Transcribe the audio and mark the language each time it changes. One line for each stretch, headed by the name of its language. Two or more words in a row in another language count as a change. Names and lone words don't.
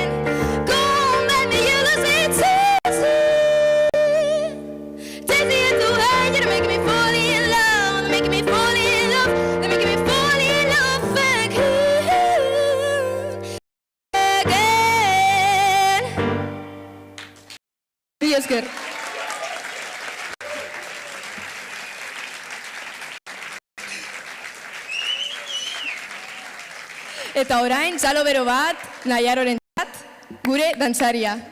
English: Go, baby, you lose it. Teasing it away, you're making me fall in love. Making me fall in love. They're making me fall in love again.
Basque: Mila esker. Eta orain, txalo bero bat, Naiaroren gure dantzaria.